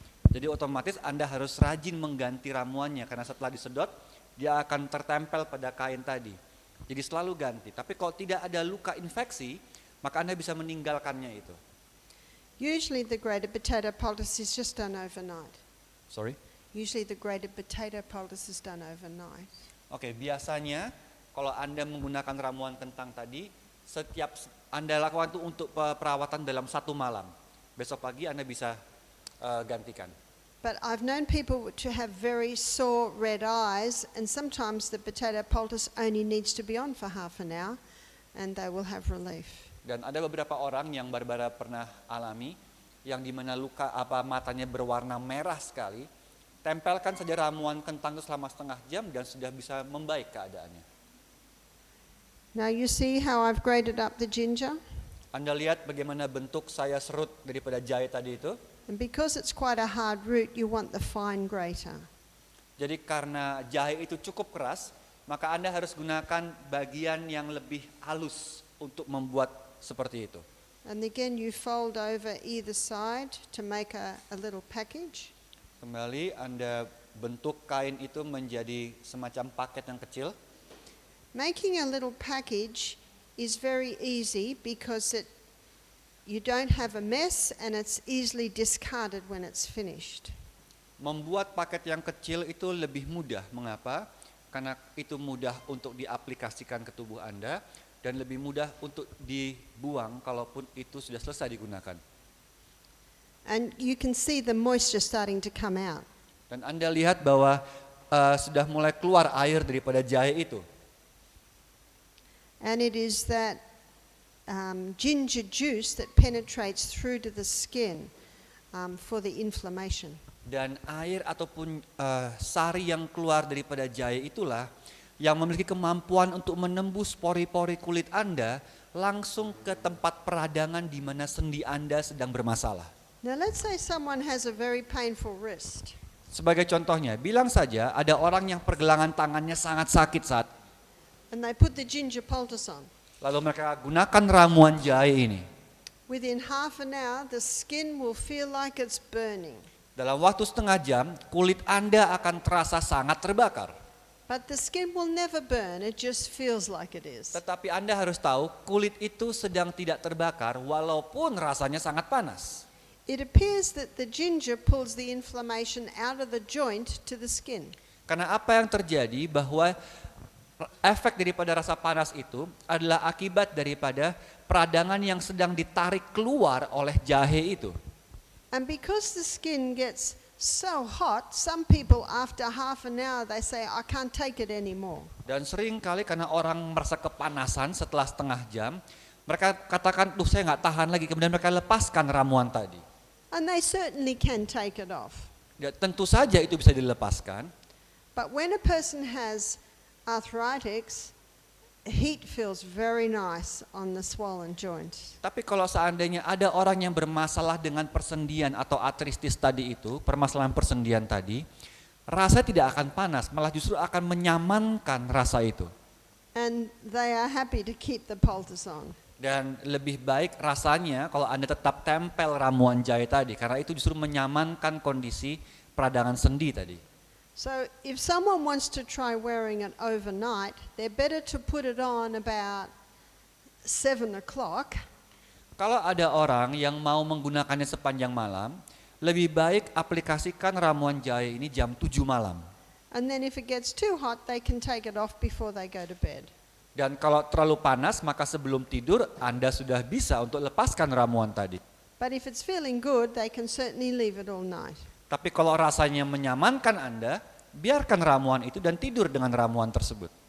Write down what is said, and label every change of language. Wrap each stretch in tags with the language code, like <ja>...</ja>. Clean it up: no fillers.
<id>Jadi otomatis Anda harus rajin mengganti ramuannya, karena setelah disedot, dia akan tertempel pada kain tadi. Jadi selalu ganti. Tapi kalau tidak ada luka infeksi, maka Anda bisa meninggalkannya itu.</id> <en>Usually the grated potato poultice is just done overnight. Sorry? Usually the grated potato poultice is done overnight.</en> <id>Oke, biasanya kalau Anda menggunakan ramuan kentang tadi, setiap Anda lakukan itu untuk perawatan dalam 1 malam. Besok pagi Anda bisa gantikan.</id> <en>But I've known people to have very sore red eyes, and sometimes the potato poultice only needs to be on for half an hour, and they will have relief.</en> <id>Dan ada beberapa orang yang Barbara pernah alami, yang dimana matanya berwarna merah sekali, tempelkan saja ramuan kentang itu selama setengah jam dan sudah bisa membaik keadaannya.</id> <en>Now you see how I've grated up the ginger?</en> <id>Anda lihat bagaimana bentuk saya serut daripada jahe tadi itu.</id> <en>And because it's quite a hard root, you want the fine grater.</en> <id>Jadi karena jahe itu cukup keras, maka Anda harus gunakan bagian yang lebih halus untuk membuat seperti itu.</id> <en>And again, you fold over either side to make a little package.</en> <id>Kembali Anda bentuk kain itu menjadi semacam paket yang kecil.</id> <en>Making a little package is very easy because you don't have a mess and it's easily discarded when it's finished.</en> <id>Membuat paket yang kecil itu lebih mudah. Mengapa? Karena itu mudah untuk diaplikasikan ke tubuh Anda dan lebih mudah untuk dibuang kalaupun itu sudah selesai digunakan.</id> <en>And you can see the moisture starting to come out.</en> <id>Dan Anda lihat bahwa sudah mulai keluar air daripada jahe itu.</id> <en>And it is that ginger juice that penetrates through to the skin for the inflammation.</en> <id>Dan air ataupun sari yang keluar daripada jahe itulah yang memiliki kemampuan untuk menembus pori-pori kulit Anda langsung ke tempat peradangan di mana sendi Anda sedang bermasalah.</id> <en>Now let's say someone has a very painful wrist.</en> <id>Sebagai contohnya, bilang saja ada orang yang pergelangan tangannya sangat sakit saat</id> <en>And they put the ginger poultice on.</en> <id>lalu mereka gunakan ramuan jahe ini.</id> <en>Within half an hour, the skin will feel like it's burning.</en> <id>Dalam waktu setengah jam, kulit Anda akan terasa sangat terbakar.</id> <en>But the skin will never burn, it just feels like it is.</en> <id>Tetapi Anda harus tahu, kulit itu sedang tidak terbakar walaupun rasanya sangat panas.</id> <en>It appears that the ginger pulls the inflammation out of the joint to the skin.</en> <id>Karena apa yang terjadi bahwa efek daripada rasa panas itu adalah akibat daripada peradangan yang sedang ditarik keluar oleh jahe itu.</id> <en>And because the skin gets so hot, some people after half an hour they say, I can't take it anymore.</en> <id>Dan sering kali karena orang merasa kepanasan setelah setengah jam, mereka katakan, saya nggak tahan lagi, kemudian mereka lepaskan ramuan tadi.</id> <en>And they certainly can take it off.</en> <id>Ya, tentu saja itu bisa dilepaskan.</id> <en>But when a person has arthritis, heat feels very nice on the swollen joint.</en> <id>Tapi kalau seandainya ada orang yang bermasalah dengan persendian atau artritis tadi itu, permasalahan persendian tadi, rasa tidak akan panas, malah justru akan menyamankan rasa itu.</id> <en>And they are happy to keep the poultice on.</en> <id>Dan lebih baik rasanya kalau Anda tetap tempel ramuan jahe tadi, karena itu justru menyamankan kondisi peradangan sendi tadi.</id> <en>So if someone wants to try wearing it overnight, they're better to put it on about 7 o'clock.</en> <id>Kalau ada orang yang mau menggunakannya sepanjang malam, lebih baik aplikasikan ramuan jahe ini jam 7 malam.</id> <en>And then if it gets too hot, they can take it off before they go to bed.</en> <id>Dan kalau terlalu panas, maka sebelum tidur Anda sudah bisa untuk lepaskan ramuan tadi.</id> <en>But if it's feeling good, they can certainly leave it all night.</en> <id>Tapi kalau rasanya menyamankan Anda, biarkan ramuan itu dan tidur dengan ramuan tersebut.</id>